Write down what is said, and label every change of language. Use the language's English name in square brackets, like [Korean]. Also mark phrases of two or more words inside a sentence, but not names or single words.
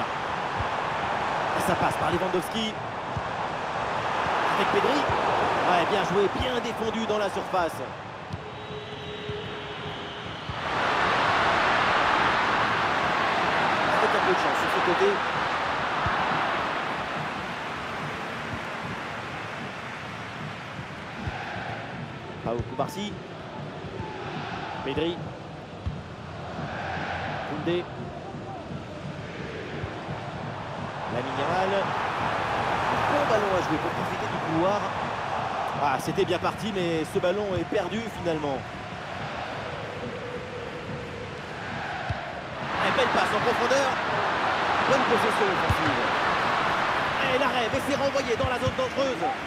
[French] Et ça passe par Lewandowski. Avec Pedri. Ouais, bien joué, bien défendu dans la surface. Avec un peu de chance sur ce côté. Pau Cubarsí. Pedri. Koundé. Lamine Yamal. Bon ballon à jouer pour profiter du couloir. Ah, c'était bien parti, mais ce ballon est perdu finalement. Et belle passe en profondeur. Bonne possession offensive. Et l'arrêt, mais c'est renvoyé dans la zone dangereuse.